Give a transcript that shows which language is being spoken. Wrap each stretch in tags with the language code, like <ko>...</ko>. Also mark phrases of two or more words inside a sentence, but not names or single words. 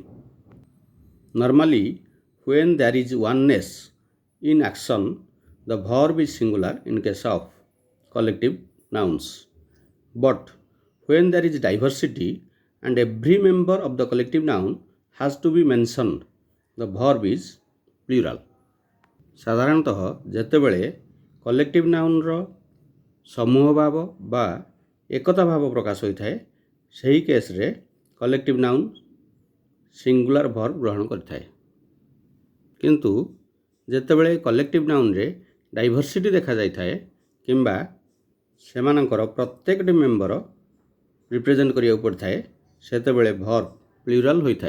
<en>Normally, when there is oneness in action, the verb is singular in case of collective nouns. But when there is diversity and every member of the collective noun has to be mentioned, the verb is plural.</en> <or>ସାଧାରଣତଃ ଯେତେବେଳେ</or> <en>collective noun's</en> <or>ସମୂହ ଭାବ ବା ଏକତା ଭାବ ପ୍ରକାଶ ହୋଇଥାଏ, ସେହି କେସ୍ରେ</or> <en>collective noun singular verb</en> <or>ଗ୍ରହଣ କରିଥାଏ। କିନ୍ତୁ ଯେତେବେଳେ</or> <en>collective noun diversity</en> <or>ଦେଖାଯାଇଥାଏ କିମ୍ବା ସେମାନଙ୍କର ପ୍ରତ୍ୟେକଟି</or> <en>member represent</en> <or>କରିବାକୁ ପଡ଼ିଥାଏ, ସେତେବେଳେ</or> <en>verb plural</en> <or>ହୋଇଥାଏ।</or>